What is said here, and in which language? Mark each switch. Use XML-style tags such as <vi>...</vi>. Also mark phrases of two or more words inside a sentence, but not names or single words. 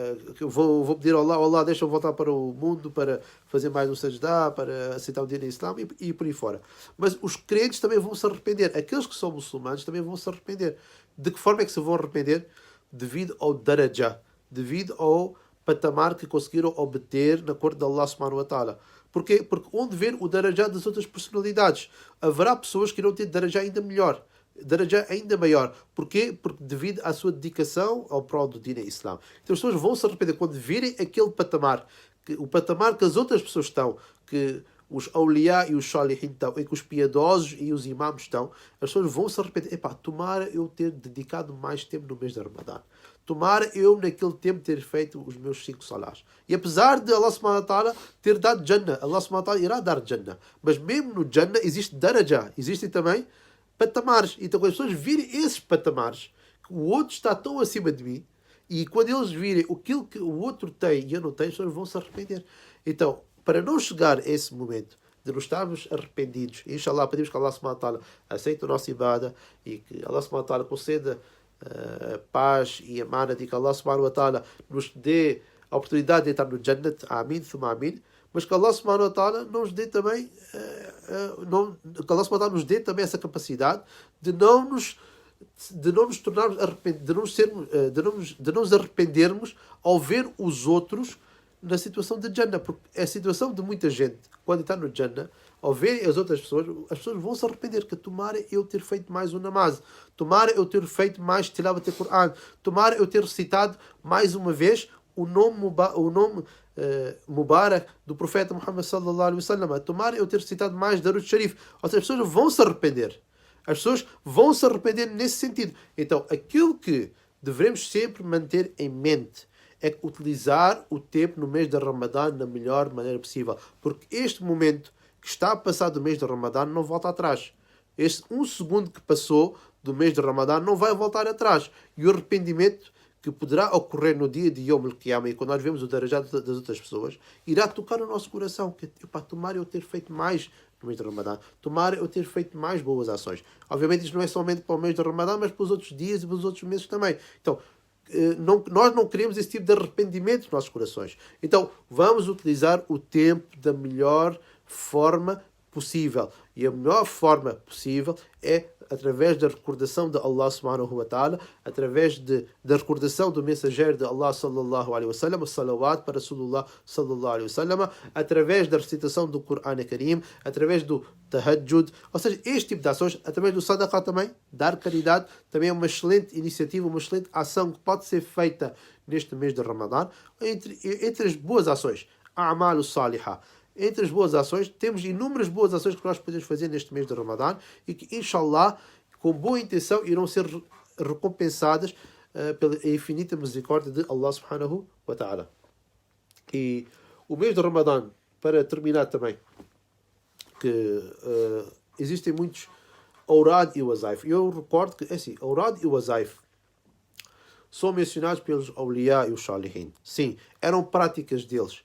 <pt>Vou pedir ao Allah, deixa-me voltar para o mundo para fazer mais um sajdah, para aceitar o dia do Islã e por aí fora. Mas os crentes também vão se arrepender. Aqueles que são muçulmanos também vão se arrepender. De que forma é que se vão arrepender? Devido ao darajah, devido ao patamar que conseguiram obter na corte de</pt> <ar>الله سبحانه وتعالى.</ar> <pt>Porquê? Porque onde ver o darajah das outras personalidades, haverá pessoas que irão ter darajah ainda melhor, darajah ainda maior. Porquê? Porque devido à sua dedicação ao prol do Deen Islã. Então as pessoas vão se arrepender quando virem aquele patamar, o patamar que as outras pessoas estão, que os awliya e os salihin estão, em que os piedosos e os imãs estão, as pessoas vão se arrepender. Tomara eu ter dedicado mais tempo no mês de Ramadã. Tomara eu naquele tempo ter feito os meus 5 salás. E apesar de</pt> <ar>الله سبحانه وتعالى</ar> <pt>ter dado Jannah,</pt> <ar>الله سبحانه وتعالى</ar> <pt>irá dar Jannah. Mas mesmo no Jannah existe darajah, existem também patamares. Então quando as pessoas virem esses patamares, que o outro está tão acima de mim, e quando eles virem aquilo que o outro tem e eu não tenho, as pessoas vão se arrepender. Então, para não chegar a esse momento de nos estarmos arrependidos, inshallah, pedimos que</pt> <ar>الله سبحانه وتعالى</ar> <pt>aceite a nossa ibada e que</pt> <ar>الله سبحانه وتعالى</ar> <pt>conceda paz e amana, e que</pt> <ar>الله سبحانه وتعالى</ar> <pt>nos dê a oportunidade de entrar no Jannat,</pt> <ar>آمين، ثم آمين,</ar> <pt>mas que</pt> <ar>الله سبحانه وتعالى</ar> <pt>nos dê também que</pt> <ar>الله سبحانه وتعالى</ar> <pt>nos dê também essa capacidade de não nos tornarmos de não nos arrependermos ao ver os outros na situação de Jannah, porque é a situação de muita gente quando está no Jannah, ao ver as outras pessoas, as pessoas vão se arrepender, que tomara eu ter feito mais um namaz, tomara eu ter feito mais tilavat de Qur'an, tomara eu ter recitado mais uma vez o nome Mubarak do profeta Muhammad</pt> <ar>صلى الله عليه وسلم,</ar> <pt>tomara eu ter recitado mais</pt> <ar>درود شريف.</ar> <pt>Ou seja, as pessoas vão se arrepender. As pessoas vão se arrepender nesse sentido. Então, aquilo que devemos sempre manter em mente é utilizar o tempo no mês de Ramadã da melhor maneira possível. Porque este momento que está a passar do mês de Ramadã não volta atrás. Este 1 segundo que passou do mês de Ramadã não vai voltar atrás. E o arrependimento que poderá ocorrer no dia de</pt> <ar>يوم القيامة,</ar> <pt>e quando nós vemos o darajá das outras pessoas, irá tocar no nosso coração. Que, tomara eu ter feito mais no mês de Ramadã. Tomara eu ter feito mais boas ações. Obviamente isto não é somente para o mês de Ramadã, mas para os outros dias e para os outros meses também. Então, nós não queremos esse tipo de arrependimento nos nossos corações. Então, vamos utilizar o tempo da melhor forma possível. E a melhor forma possível é através da recordação de</pt> <ar>الله سبحانه وتعالى,</ar> <pt>através da recordação do mensageiro de Allah</pt> <ar>صلى الله عليه وسلم,</ar> <pt>salawat para Rasulullah</pt> <ar>صلى الله عليه وسلم,</ar> <pt>através da recitação do</pt> <ar>قرآن كريم,</ar> <pt>através do tahajjud, ou seja, este tipo de ações, através do sadaqah também, dar caridade, também é uma excelente iniciativa, uma excelente ação que pode ser feita neste mês de Ramadã, entre as boas ações,</pt> <ar>أعمال صالحة.</ar> <pt>Entre as boas ações, temos inúmeras boas ações que nós podemos fazer neste mês de Ramadã e que, inshallah, com boa intenção, irão ser recompensadas pela infinita misericórdia de</pt> <ar>الله سبحانه وتعالى.</ar> <pt>E o mês de Ramadã, para terminar também, que existem muitos Awrad e Wazaif. Eu recordo que, assim, Awrad e Wazaif são mencionados pelos Awliya e os Salihin. Sim, eram práticas deles.</pt>